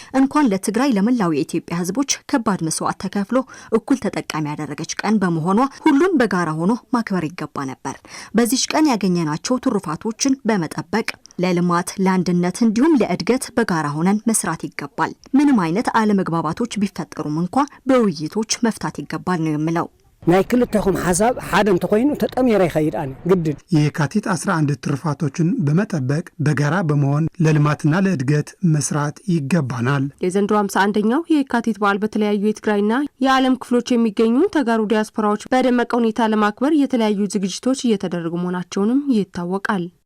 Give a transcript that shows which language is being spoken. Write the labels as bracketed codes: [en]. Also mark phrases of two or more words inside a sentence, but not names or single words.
[am] እንኳን ለትግራይ ለመላው የኢትዮጵያ ህዝቦች ከባድ መስዋዕት ተከፍሎ እኩል ተጠቃሚ ያደረገች ቀን በመሆኗ ሁሉም በጋራ ሆኖ ማክበር ይገባ ነበር። በዚህ ቀን ያገኘናቸው ትሩፋቶችን በመጠበቅ ለልማት ለአንድነት እንዲሁም ለእድገት በጋራ ሆነን መስራት ይገባል። ምንም አይነት አለመግባባቶች ቢፈጠሩም እንኳ በውይይቶች መፍታት ይገባል ነው የምለው። [ti] ናይ ክልተኩም ሐሳብ ሓደ እንተኮይኑ ተጠሚራ ይኸይዳን ግድን [am] የካቲት 11 ትሩፋቶችን በመጠበቅ በጋራ በመሆን ለልማትና ለእድገት መስራት ይገባናል። የዘንድሮ 51ኛው የካቲት በዓል በተለያዩ የትግራይና የዓለም ክፍሎች የሚገኙ ተጋሩ ዲያስፖራዎች በደመቀ ሁኔታ ለማክበር የተለያዩ ዝግጅቶች እየተደረጉ መሆናቸውንም ይታወቃል።